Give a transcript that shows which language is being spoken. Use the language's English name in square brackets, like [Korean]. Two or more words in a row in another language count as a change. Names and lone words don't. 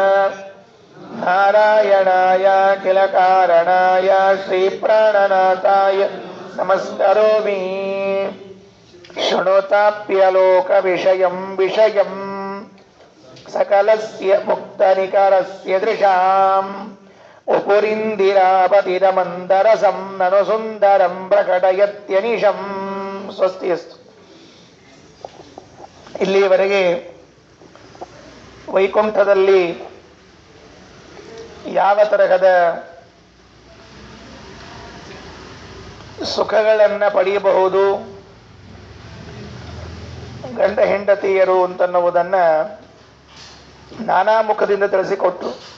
[Sanskrit] ನಾರಾಯಣಾಯ ಕಿಲ ಕಾರಣಾಯ ಶ್ರೀಪ್ರಾಣನಾಥಾಯ ನಮಸ್ಕರೋಮಿ ಶೃಣೋತಾಪ್ಯಲೋಕ ವಿಷಯಂ ವಿಷಯಂ ಸಕಲಸ್ಯ ಮುಕ್ತನಿಕರಸ್ಯ ದೃಶಾಂ ಉಪುರಿಂದಿರಾಪತಿರಮಂದರಸಂ ನನು ಸುಂದರಂ ಪ್ರಕಟಯತ್ಯನಿಶಂ. ಸ್ವಸ್ತಿಯಸ್ತು. [Kannada] ಇಲ್ಲಿಯವರೆಗೆ ವೈಕುಂಠದಲ್ಲಿ ಯಾವ ತರಹದ ಸುಖಗಳನ್ನು ಪಡೆಯಬಹುದು ಗಂಡ ಹೆಂಡತಿಯರು ಅಂತನ್ನುವುದನ್ನು ನಾನಾ ಮುಖದಿಂದ ತಿಳಿಸಿಕೊಟ್ರು.